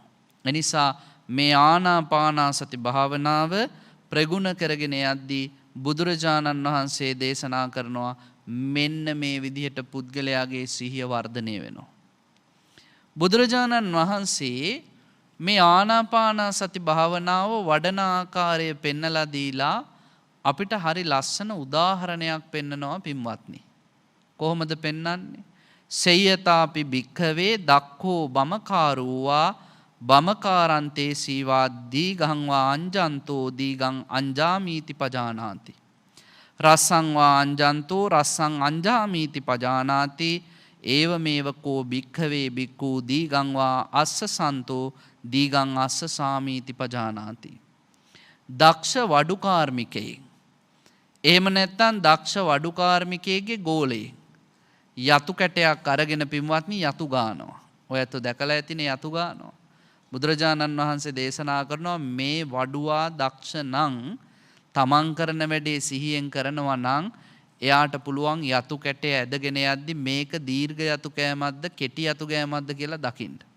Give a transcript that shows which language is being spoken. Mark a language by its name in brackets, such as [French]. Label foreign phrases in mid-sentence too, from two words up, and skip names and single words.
[Sinhala] එනිසා මේ ආනාපානසති භාවනාව ප්‍රගුණ කරගෙන යද්දී බුදුරජාණන් වහන්සේ දේශනා කරනවා මෙන්න මේ විදිහට පුද්ගලයාගේ සිහිය වර්ධනය වෙනවා. බුදුරජාණන් වහන්සේ මේ ආනාපානසති භාවනාව වඩන ආකාරය පෙන්නලා දීලා අපිට හරි ලස්සන උදාහරණයක් පෙන්නනවා පින්වත්නි. කොහොමද පෙන්වන්නේ? [Pali] සේයතාපි භික්ඛවේ දක්ඛෝ බමකාරෝවා බමකාරන්තේ සීවා දීගං වා අංජන්තෝ දීගං අංජාමීති පජානාති. රස්සං වා අංජන්තෝ රස්සං අංජාමීති පජානාති. ඒව මේව කෝ භික්ඛවේ භික්ඛු දීගං වා අස්ස සන්තෝ දීගං අස්ස සාමීති පජානාති. [Sinhala] දක්ෂ වඩු කාර්මිකයෙක් එහෙම නැත්නම් දක්ෂ වඩු කාර්මිකයෙක්ගේ ගෝලයෙක් යතු කැටයක් අරගෙන පින්වත්නි යතු ගානවා. ඔයත් දැකලා ඇතිනේ යතු ගානවා. බුදුරජාණන් වහන්සේ දේශනා කරනවා මේ වඩුවා දක්ෂ නම් තමන් කරන වැඩේ සිහියෙන් කරනවා නම් එයාට පුළුවන් යතු කැටය ඇදගෙන යද්දි මේක දීර්ඝ යතු කෑමක්ද කෙටි යතු කෑමක්ද කියලා දකින්න.